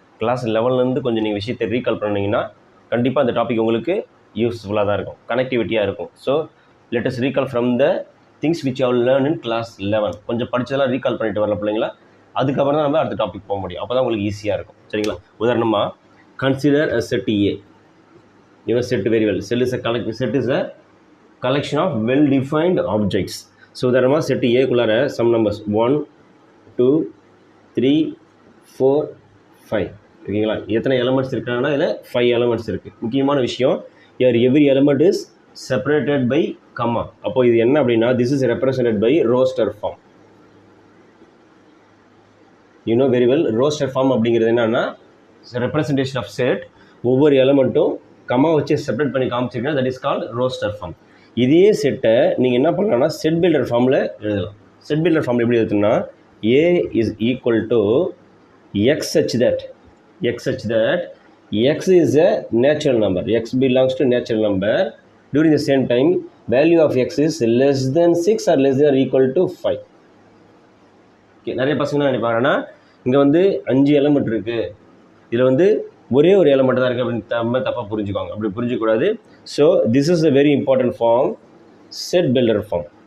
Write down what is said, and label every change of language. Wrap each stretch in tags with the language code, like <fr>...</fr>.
<ta>Class 11லேருந்து கொஞ்சம் நீங்கள் விஷயத்தை ரீகால் பண்ணிங்கன்னா கண்டிப்பாக அந்த டாபிக் உங்களுக்கு யூஸ்ஃபுல்லாக தான் இருக்கும், கனெக்டிவிட்டியாக இருக்கும்.</ta> <en>So let us recall from the things which you learn in class 11.</en> <ta>கொஞ்சம் படித்ததெல்லாம் ரீகால் பண்ணிட்டு வரல பிள்ளைங்களா, அதுக்கப்புறம் தான் நம்ம அடுத்த டாபிக் போக முடியும். அப்போ தான் உங்களுக்கு ஈஸியாக இருக்கும். சரிங்களா? உதாரணமாக,</ta> <en>Consider a set A. Your set very well. Set is a collection of well defined objects.</en> <ta>So உதாரணமாக செட் ஏக்குள்ளார சம் நம்பர்ஸ் 1 2 3 4 5. ஓகேங்களா? எத்தனை எலமெண்ட்ஸ் இருக்காங்கன்னா இதில் 5 எலமெண்ட்ஸ் இருக்குது. முக்கியமான விஷயம்,</ta> <en>Every element is separated by comma.</en> <ta>அப்போ இது என்ன அப்படின்னா,</ta> <en>This is represented by roster form. You know very well. Roster form</en> <ta>அப்படிங்கிறது என்னன்னா,</ta> <en>Representation of set.</en> <ta>ஒவ்வொரு எலமெண்ட்டும் கம்மா வச்சு செப்பரேட் பண்ணி காமிச்சிருக்கேன்.</ta> <en>That is called roster form.</en> <ta>இதே செட்டை நீங்கள் என்ன பண்ணலாம்னா செட் பில்டர் ஃபார்மில் எழுதலாம். செட் பில்டர் ஃபார்மில் எப்படி எழுதுனா,</ta> <en>A is equal to X such that x is a natural number. X belongs to natural number. During the same time, value of x is less than 6 or less than or equal to 5.</en> <ta>Okay, நிறைய பசங்க என்ன நினைப்பாங்கன்னா, இங்கே வந்து 5 element இருக்குது, இதில் வந்து ஒரே ஒரு எலமெண்ட் தான் இருக்குது அப்படின்னு தப்பாக புரிஞ்சுக்குவாங்க. அப்படி புரிஞ்சிக்கூடாது.</ta> <en>So this is a very important form, set builder form.</en>